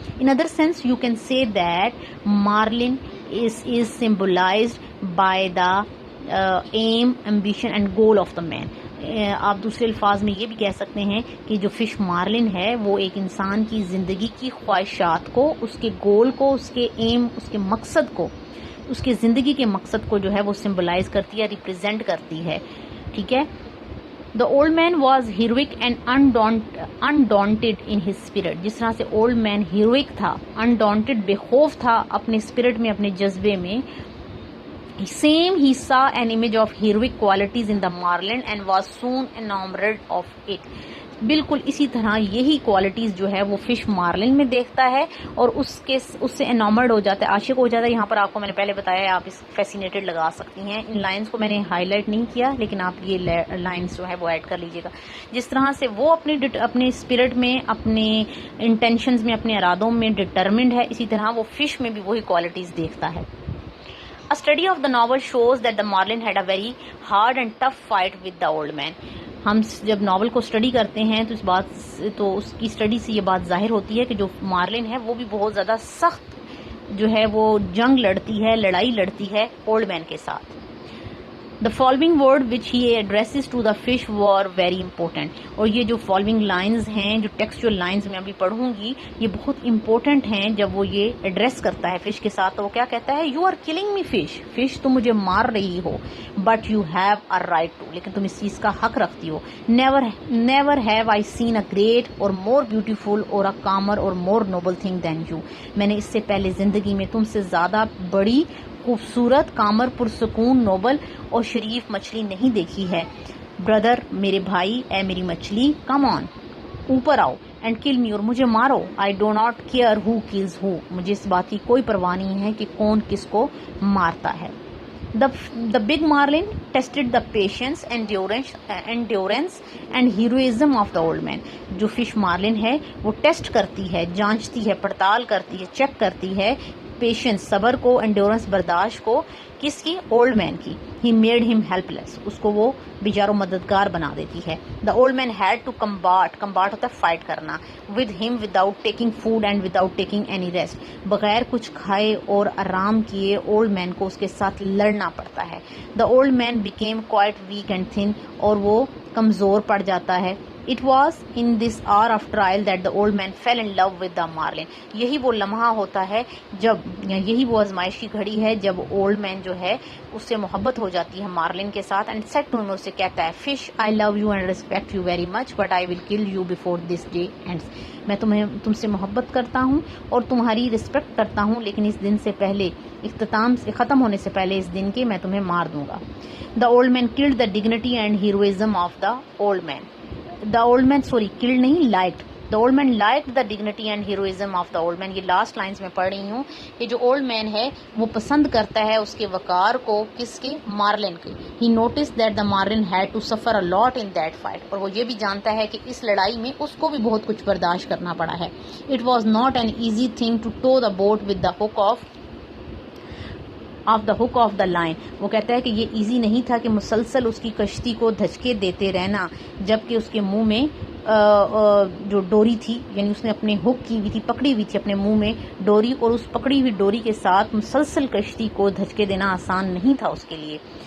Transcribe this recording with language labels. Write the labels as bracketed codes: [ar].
[en] In other sense you can say that marlin is symbolized by the aim, ambition and goal of the man. [ur] آپ دوسرے الفاظ میں یہ بھی کہہ سکتے ہیں کہ جو فش مارلن ہے وہ ایک انسان کی زندگی کی خواہشات کو، اس کے گول کو، اس کے ایم، اس کے مقصد کو، اس کے زندگی کے مقصد کو جو ہے وہ سمبلائز کرتی ہے، ریپرزینٹ کرتی ہے. ٹھیک ہے. [en] The old man was heroic and undaunted in his spirit. [ur] جس طرح سے old man heroic تھا، undaunted بے خوف تھا اپنے spirit میں، اپنے جذبے میں. [en] Same he saw an image of heroic qualities in the marlin and was soon enamored of it. [ur] بالکل اسی طرح یہی کوالٹیز جو ہے وہ فش مارلن میں دیکھتا ہے اور اس سے انامرڈ ہو جاتا ہے، عاشق ہو جاتا ہے. یہاں پر آپ کو میں نے پہلے بتایا ہے آپ اس فیسینیٹڈ لگا سکتی ہیں. ان لائنز کو میں نے ہائی لائٹ نہیں کیا لیکن آپ یہ لائنز جو ہے وہ ایڈ کر لیجیے گا. جس طرح سے وہ اپنے اسپرٹ میں، اپنے انٹینشنز میں، اپنے ارادوں میں ڈٹرمنڈ ہے، اسی طرح وہ فش میں بھی وہی کوالٹیز دیکھتا ہے. [en] A study of the novel shows that the marlin had a very hard and tough fight with the old man. [ur] ہم جب ناول کو اسٹڈی کرتے ہیں تو اس کی اسٹڈی سے یہ بات ظاہر ہوتی ہے کہ جو مارلن ہے وہ بھی بہت زیادہ سخت جو ہے وہ جنگ لڑتی ہے، لڑائی لڑتی ہے اولڈ مین کے ساتھ. [en] The following word which he addresses to the fish were very important. [ur] اور یہ جو following lines ہیں، جو textual lines میں ابھی پڑھوں گی، یہ بہت important ہیں. جب وہ یہ ایڈریس کرتا ہے فش کے ساتھ تو وہ کیا کہتا ہے؟ [en] You are killing me fish. [ur] Fish تم مجھے مار رہی ہو. [en] But you have a right to. [ur] لیکن تم اس چیز کا حق رکھتی ہو. [en] Never have I seen a great or more beautiful or a calmer or more noble thing than you. [ur] میں نے اس سے پہلے زندگی میں تم سے زیادہ بڑی، خوبصورت، کامر، پرسکون، نوبل اور شریف مچھلی نہیں دیکھی ہے. بردر، میرے بھائی، اے میری مچھلی، کم آن، اوپر آؤ، [en] and kill me, [ur] اور مجھے مارو. [en] I do not care who kills who. [ur] مجھے اس بات کی کوئی پرواہ نہیں ہے کہ کون کس کو مارتا ہے. [en] The big marlin tested the patience, endurance and heroism of the old man. [ur] جو فش مارلن ہے وہ ٹیسٹ کرتی ہے، جانچتی ہے، پڑتال کرتی ہے، چیک کرتی ہے پیشنس، صبر کو، انڈیورنس، برداشت کو. کس کی؟ اولڈ مین کی. [en] He made him helpless. [ur] اس کو وہ بیچاروں مددگار بنا دیتی ہے. [en] the old man had to combat [ur] ہوتا ہے فائٹ کرنا. [en] With him without taking food and without taking any rest. [ur] بغیر کچھ کھائے اور آرام کیے اولڈ مین کو اس کے ساتھ لڑنا پڑتا ہے. [en] The old man became quite weak and thin. [ur] اور وہ کمزور پڑ جاتا ہے. [en] It was in this hour of trial that the old man fell in love with the marlin. [ur] یہی وہ لمحہ ہوتا ہے جب، یہی وہ آزمائش کی گھڑی ہے جب اولڈ مین جو ہے اس سے محبت ہو جاتی ہے مارلن کے ساتھ. [en] and said to him، [ur] اس سے کہتا ہے، [en] Fish I love you and respect you very much but I will kill you before this day ends. [ur] میں تم سے محبت کرتا ہوں اور تمہاری رسپیکٹ کرتا ہوں، لیکن اس دن سے پہلے، اختتام سے ختم ہونے سے پہلے اس دن کے میں تمہیں مار دوں گا. [en] The old man killed the dignity and heroism of the old man. The old man killed [ur] نہیں، [en] liked. The old man liked the dignity and heroism of the old man. [ur] یہ لاسٹ لائنز میں پڑھ رہی ہوں کہ جو old man ہے وہ پسند کرتا ہے اس کے وقار کو. کس کے؟ مارلن کے. [en] He noticed that the marlin had to suffer a lot in that fight. [ur] اور وہ یہ بھی جانتا ہے کہ اس لڑائی میں اس کو بھی بہت کچھ برداشت کرنا پڑا ہے. [en] It was not an easy thing to tow the boat with the hook of the line. [ur] وہ کہتا ہے کہ یہ ایزی نہیں تھا کہ مسلسل اس کی کشتی کو دھچکے دیتے رہنا جبکہ اس کے منہ میں جو ڈوری تھی، یعنی اس نے اپنے ہک کی ہوئی تھی، پکڑی ہوئی تھی اپنے منہ میں ڈوری، اور اس پکڑی ہوئی ڈوری کے ساتھ مسلسل کشتی کو دھچکے دینا آسان نہیں تھا اس کے لیے.